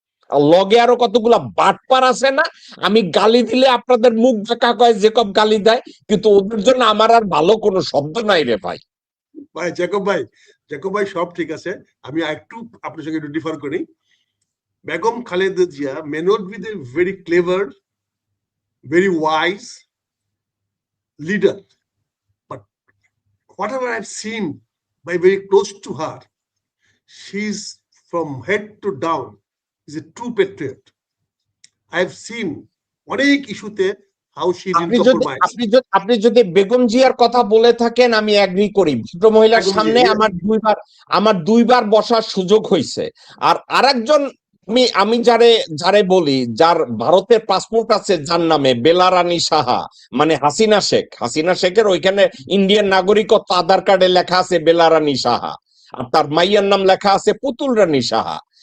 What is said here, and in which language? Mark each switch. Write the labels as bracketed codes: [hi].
[bn] আর লগে আরো কতগুলা বাটপার আছে না, আমি গালি দিলে আপনাদের মুখ দেখা কয় জেকব গালি দেয়, কিন্তু ওদের জন্য আমার আর ভালো কোনো শব্দ নাই রে ভাই। ভাই জ্যাকব ভাই সব ঠিক আছে, আমি একটু আপনার সঙ্গে একটু ডিফার করি। [en] Begum Khaleda Zia may not be the very clever, very wise leader, but whatever I've seen by very close to her, she's from head to down is a true patriot. I've seen [bn] অনেক ইস্যুতে [en] how she didn't compromise. [bn] আপনি যদি বেগম জিয়ার কথা বলে থাকেন, আমি agri করি। ভদ্র মহিলার বেগম সামনে জিয়া, আমার দুইবার বসার সুযোগ হয়েছে। আর আরেকজন আমি যারে বলি, যার ভারতের পাসপোর্ট আছে যার নামে, বেলারানী সাহা, মানে হাসিনা শেখের ওইখানে ইন্ডিয়ান নাগরিকত্ব আধার কার্ডে লেখা আছে বেলারানী সাহা, আর তার মাইয়ার নাম লেখা আছে পুতুল রানী সাহা।